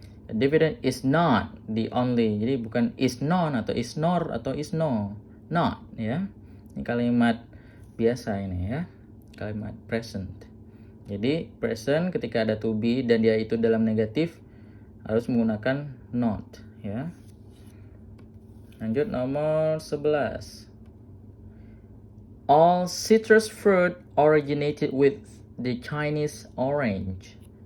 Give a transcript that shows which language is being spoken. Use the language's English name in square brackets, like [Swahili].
[English] A dividend is not the only. [Indonesian] Jadi bukan is non atau is nor atau is no. Not ya. Ini kalimat biasa ini ya. Kalimat present. Jadi present ketika ada to be dan dia itu dalam negatif harus menggunakan not ya. Lanjut nomor 11. [English] All citrus fruit originated with the Chinese orange.